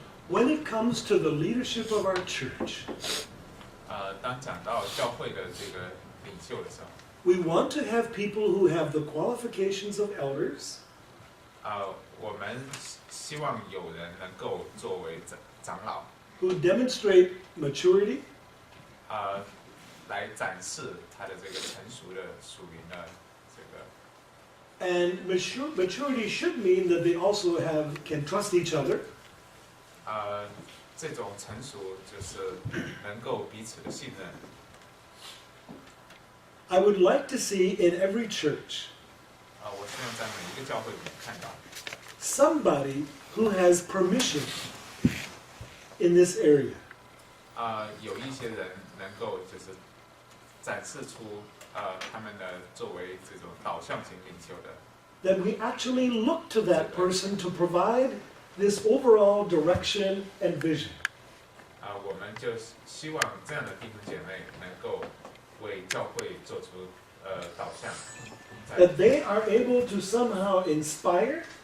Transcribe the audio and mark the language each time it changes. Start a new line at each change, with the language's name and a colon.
English: When it comes to the leadership of our church,
Chinese: 当讲到教会的这个领袖的时候，
English: we want to have people who have the qualifications of elders,
Chinese: 我们希望有人能够作为长老，
English: who demonstrate maturity,
Chinese: 来展示他的这个成熟的属灵的这个。
English: and maturity should mean that they also can trust each other,
Chinese: 这种成熟就是能够彼此的信任。
English: I would like to see in every church
Chinese: 我希望在每一个教会里面看到，
English: somebody who has permission in this area.
Chinese: 有一些人能够就是展示出他们的作为这种导向型领袖的，
English: That we actually look to that person to provide this overall direction and vision.
Chinese: 我们就希望这样的弟兄姐妹能够为教会做出导向，
English: That they are able to somehow inspire